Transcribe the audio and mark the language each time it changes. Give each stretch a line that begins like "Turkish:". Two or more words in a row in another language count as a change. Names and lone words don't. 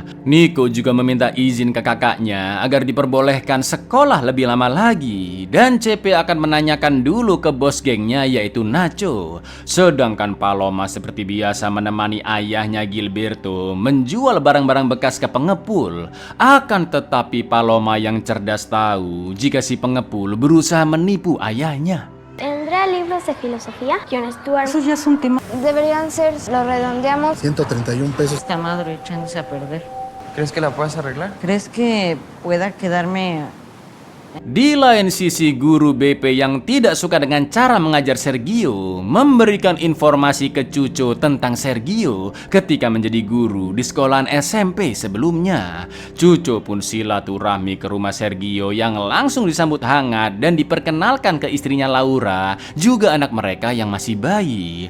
Indonesian: Nico juga meminta izin ke kakaknya agar diperbolehkan sekolah lebih lama lagi dan CP akan menanyakan dulu ke bos gengnya yaitu Nacho. Sedangkan Paloma seperti biasa menemani ayahnya Gilberto menjual barang-barang bekas ke pengepul. Akan tetapi Paloma yang cerdas tahu jika si pengepul berusaha menipu ayahnya.
Spanish: ¿Tendrá libros de filosofía? John Stuart. Eso ya es un tema. Deberían ser, lo redondeamos. 131 pesos. Esta madre echándose a perder. ¿Crees que la puedas arreglar? ¿Crees que pueda quedarme?
Indonesian: Di lain sisi, guru BP yang tidak suka dengan cara mengajar Sergio memberikan informasi ke Cuco tentang Sergio ketika menjadi guru di sekolahan SMP sebelumnya. Cuco pun silaturahmi ke rumah Sergio yang langsung disambut hangat dan diperkenalkan ke istrinya Laura, juga anak mereka yang masih bayi.